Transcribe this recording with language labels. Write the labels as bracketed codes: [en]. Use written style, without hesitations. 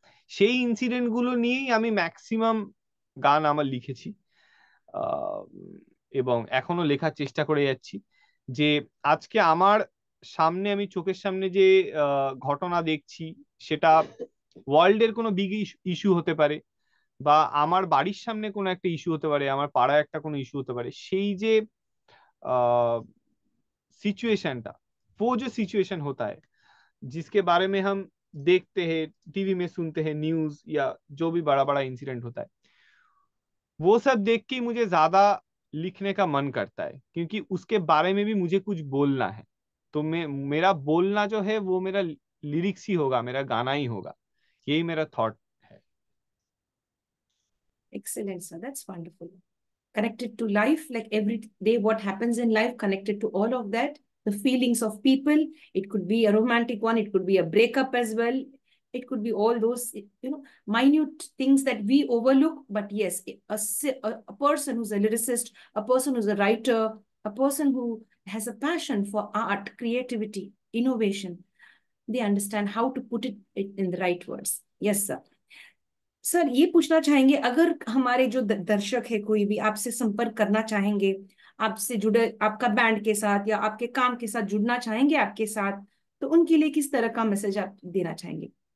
[bn] সেই ইনসিডেন্ট গুলো নিয়েই আমি ম্যাক্সিমাম গান আমার লিখেছি। আহ, এবং এখনো লেখার চেষ্টা করে যাচ্ছি। যে আজকে আমার সামনে, আমি চোখের সামনে যে ঘটনা দেখছি, সেটা ওয়ার্ল্ডের কোনো বিগ ইস্যু হতে পারে, বা আমার বাড়ির সামনে কোনো একটা ইস্যু হতে পারে, আমার পাড়ায় একটা কোনো ইস্যু হতে পারে, সেই যে सिचुएशनটা, [hi] वो जो सिचुएशन होता है जिसके बारे में हम देखते हैं, टीवी में सुनते हैं, न्यूज या जो भी बड़ा बड़ा इंसिडेंट होता है, वो सब देख के ही मुझे ज्यादा लिखने का मन करता है, क्योंकि उसके बारे में भी मुझे कुछ बोलना है। तो मैं, मेरा बोलना जो है वो मेरा लिरिक्स ही होगा, मेरा गाना ही होगा। यही मेरा थॉट है। [en] Excellent, sir. That's wonderful. Connected to life, like every day, what happens in life, connected to all of that, the feelings of people. It could be a romantic one, it could be a breakup as well. It could be all those, minute things that we overlook. But yes, a person who's a lyricist, a person who's a writer, a person who has a passion for art, creativity, innovation, they understand how to put it in the right words. Yes, sir. [hi] Sir ये पूछना चाहेंगे, अगर हमारे जो दर्शक है कोई भी आपसे संपर्क करना चाहेंगे, आपसे जुड़े, आपका बैंड के साथ या आपके काम के साथ जुड़ना चाहेंगे आपके साथ, तो उनके लिए किस तरह का मैसेज आप देना चाहेंगे?